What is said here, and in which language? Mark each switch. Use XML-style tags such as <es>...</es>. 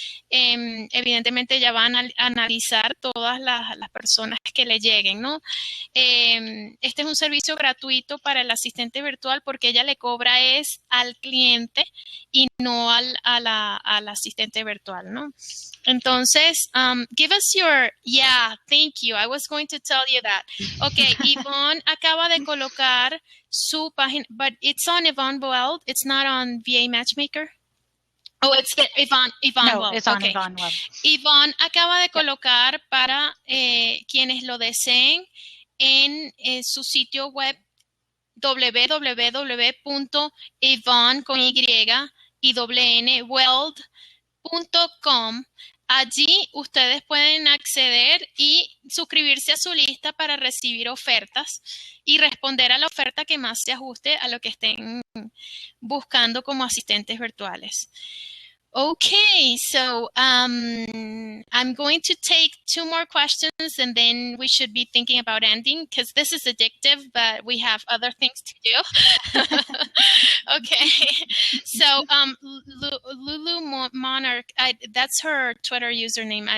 <es>Evidentemente ella va a analizar todas las personas que le lleguen, ¿no? Este es un servicio gratuito para el asistente virtual porque ella le cobra es al cliente y no al asistente virtual, ¿no?</es> <en>Entonces, give us your, yeah, thank you. I was going to tell you that. Okay, Yvonne</en> <es>acaba de colocar su página,</es> <en>but it's on Yvonne Weld. It's not on VA Matchmaker. Oh, it's Yvonne no, Weld. It's on Yvonne Weld.</en> <es>Yvonne acaba de colocar para quienes lo deseen en su sitio web www.yvonne.com. Allí ustedes pueden acceder y suscribirse a su lista para recibir ofertas y responder a la oferta que más se ajuste a lo que estén buscando como asistentes virtuales.</es> <en>Okay, so I'm going to take 2 more questions and then we should be thinking about ending because this is addictive, but we have other things to do. Okay, so Lulu Monarch, that's her Twitter username.</en>